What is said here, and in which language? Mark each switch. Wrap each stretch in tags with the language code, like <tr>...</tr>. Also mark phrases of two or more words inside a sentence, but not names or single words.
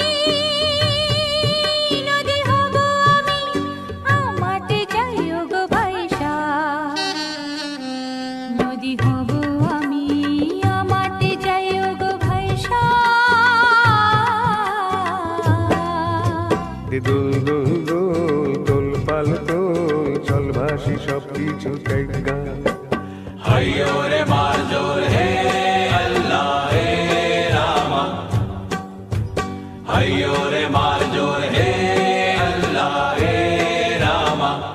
<bn>নদী হব আমি আমাতে যাইও গো ভাইসা নদী হব আমি আমাতে যাইও গো ভাইসা দে দোল দোল দোল দোল পাল দোল চল ভাসি সব কিছু দেখা</bn> <hi>हय्यो रे मार जोर है अल्लाह हे रामा हय्यो रे मार जोर है अल्लाह हे रामा</hi>